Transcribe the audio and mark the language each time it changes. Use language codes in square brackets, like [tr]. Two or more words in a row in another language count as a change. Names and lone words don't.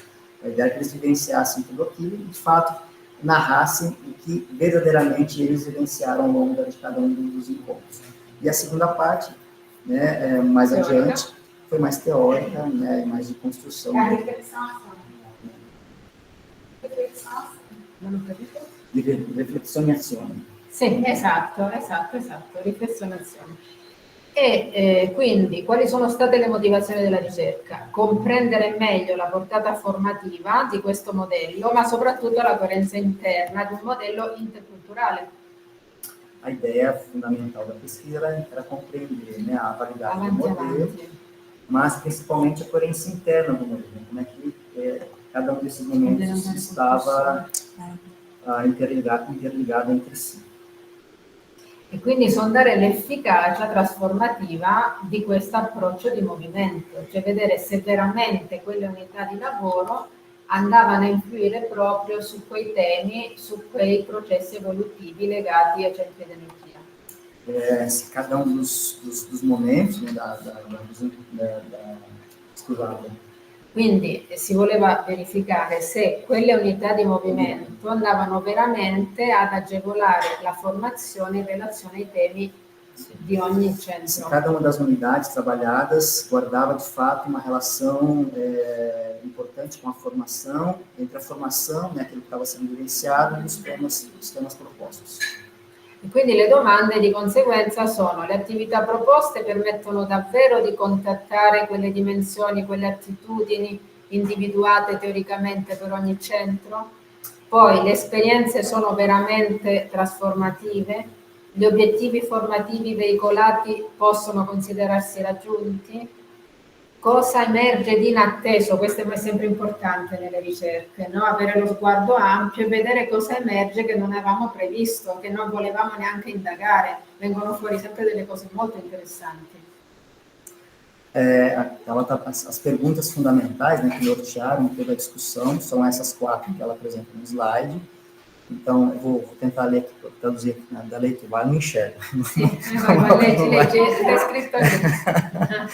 [pt] A ideia é que eles vivenciassem tudo aquilo e, de fato, narrassem o que verdadeiramente eles vivenciaram ao longo de cada um dos encontros. E a segunda parte, né, mais adiante, foi mais teórica, né, mais de construção. [it] A riflessione. Di riflessione e azione. Sì, esatto, riflessione e azione. E quindi quali sono state le motivazioni della ricerca? Comprendere meglio la portata formativa di questo modello, ma soprattutto la coerenza interna di un modello interculturale. [pt] A ideia fundamental da pesquisa era compreender, né, a validade do modelo, mas principalmente a coerência interna do modelo, como é que cada um desses momentos estava interligado entre si. [it] E quindi sondare l'efficacia trasformativa di questo approccio di movimento, cioè vedere se veramente quelle unità di lavoro andavano a influire proprio su quei temi, su quei processi evolutivi legati ai centri di energia. [pt] Se cada um dos momentos, né, [it] scusate. Quindi si voleva verificare se quelle unità di movimento andavano veramente ad agevolare la formazione in relazione ai temi di ogni centro. [pt] Se cada uma das unidades trabalhadas guardava de fato uma relação importante com a formação, entre a formação, né, aquilo que estava sendo vivenciado, e os temas propostos. [it] E quindi le domande di conseguenza sono: le attività proposte permettono davvero di contattare quelle dimensioni, quelle attitudini individuate teoricamente per ogni centro? Poi le esperienze sono veramente trasformative? Gli obiettivi formativi veicolati possono considerarsi raggiunti? Cosa emerge di inatteso? Questo è sempre importante nelle ricerche, no? Avere lo sguardo ampio e vedere cosa emerge che non avevamo previsto, che non volevamo neanche indagare. Vengono fuori sempre delle cose molto interessanti. [pt] As perguntas fundamentais, né, que nortearam toda a discussão são essas 4 que ela apresenta no slide. Então, eu vou tentar ler, traduzir da leitura, não enxergo. Legge, está scritto aqui.